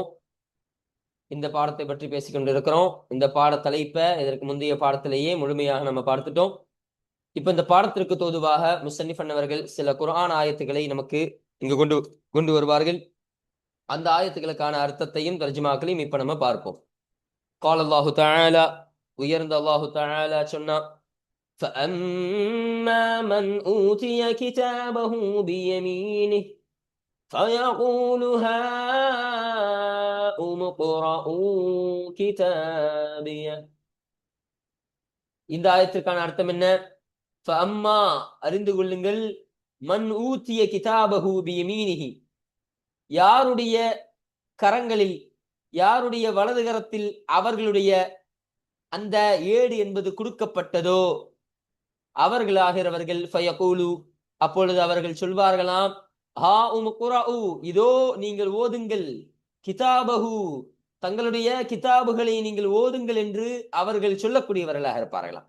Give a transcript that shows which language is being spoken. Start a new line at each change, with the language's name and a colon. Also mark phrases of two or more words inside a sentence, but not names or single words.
Tamil: இந்த பாடத்தை பற்றி பேசிக் கொண்டிருக்கிறோம். இந்த பாட தலைப்பை இதற்கு முந்தைய பாடத்திலேயே முழுமையாக நம்ம பார்த்துட்டோம். இப்ப இந்த பாடத்திற்கு தோதுவாக முஸன்னிஃப் அவர்கள் சில குர்ஆன் ஆயத்துக்களை நமக்கு இங்கு கொண்டு வருவார்கள். அந்த ஆயத்துக்களுக்கான அர்த்தத்தையும் தர்ஜுமாக்களையும் இப்ப நம்ம பார்ப்போம்.
Arabic: قال الله تعالى,
Tamil: உயர்ந்த அல்லாஹு தஆலா சொன்னா,
Arabic: فَأَمَّا مَنْ أُوتِيَ كِتَابَهُ بِيَمِينِهِ فَيَقُولُ هَاؤُمُ اقْرَءُوا كِتَابِيَهْ.
Tamil: இந்த ஆயத்திற்கான அர்த்தம் என்ன? ஃபஅம்மா, அறிந்து கொள்ளுங்கள்,
Arabic: من أوتي كتابه بيمينه,
Tamil: யாருடைய கரங்களில், யாருடைய வலது கரத்தில் அவர்களுடைய அந்த ஏடு என்பது கொடுக்கப்பட்டதோ அவர்களாகிறவர்கள், ஃபயகூலு, அப்பொழுது அவர்கள் சொல்வார்களாம்,
Arabic: هاؤم اقرءوا,
Tamil: இதோ நீங்கள் ஓதுங்கள், கிதாபஹு, தங்களுடைய கிதாபுகளை நீங்கள் ஓதுங்கள் என்று அவர்கள் சொல்லக்கூடியவர்களாக இருப்பார்களாம்.